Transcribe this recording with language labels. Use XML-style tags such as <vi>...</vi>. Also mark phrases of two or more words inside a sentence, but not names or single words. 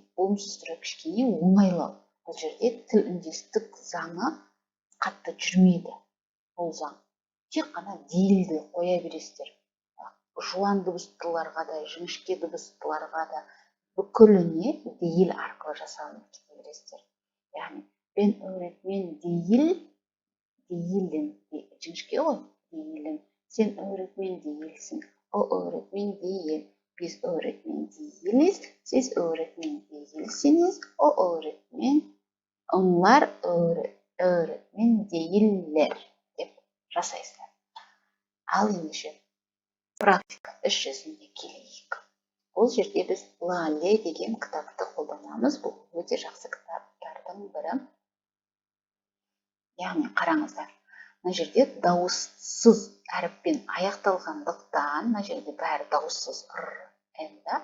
<kk>Болымсыз түрі кішкене оңайлау. Бұл жерде тіл үндестік заңы қатты жүрмейді. Бұл заң. Тек қана дейілді қоя бересіздер. Жуан дыбыстыларға да, жіңішке дыбыстыларға да бүкіліне дейіл арқылы жасалынып кете бересіздер. Яғни,</kk> <tr>ben öğretmen değilim.</tr> <kk>Жіңішке ғой,</kk> <tr>değilim. Sen öğretmen değilsin. O öğretmen değil. Biz öğretmen değiliz. Siz öğretmen değilsiniz. O öğretmen. Onlar öğretmen değiller.</tr> <kk>Деп жасайсыздар. Ал ендеше практика іс жүзінде келейік. Бұл жерде біз Лале деген кітапты қолданамыз. Бұл өте жақсы кітаптардың бірі. Яғни қараңыздар. Мына жерде дауыссыз әріппен аяқталғандықтан, мына жерде бәрі дауыссыз да.</kk>